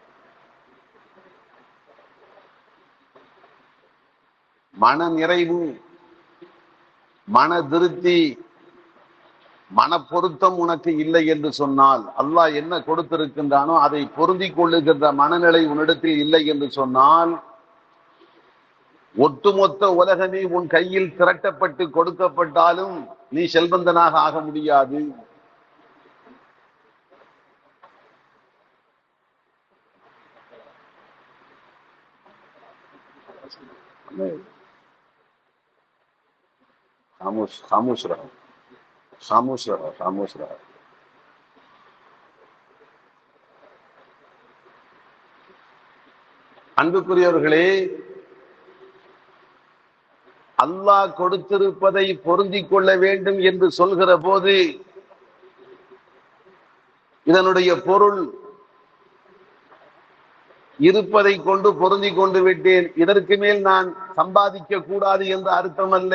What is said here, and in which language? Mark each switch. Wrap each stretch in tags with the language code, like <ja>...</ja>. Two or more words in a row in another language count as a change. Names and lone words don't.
<ta>மன நிறைவு, மன திருப்தி, மன பொருத்தம் உனக்கு இல்லை என்று சொன்னால், அல்லாஹ் என்ன கொடுத்திருக்கின்றானோ அதை பொருந்தி கொள்ளுகின்ற மனநிலை உன்னிடத்தில் இல்லை என்று சொன்னால், ஒட்டுமொத்த உலகமே உன் கையில் திரட்டப்பட்டு கொடுக்கப்பட்டாலும் நீ செல்வந்தனாக ஆக முடியாது.</ta> <hi>खामोश रहो, खामोश रहो, खामोश रहो.</hi> <ta>அன்புக்குரியவர்களே, அல்லாஹ் கொடுத்திருப்பதை பொருந்திக் கொள்ள வேண்டும் என்று சொல்கிற போது இதனுடைய பொருள் இருப்பதை கொண்டு பொருந்தி கொண்டு விட்டேன், இதற்கு மேல் நான் சம்பாதிக்க கூடாது என்று அர்த்தம் அல்ல.</ta>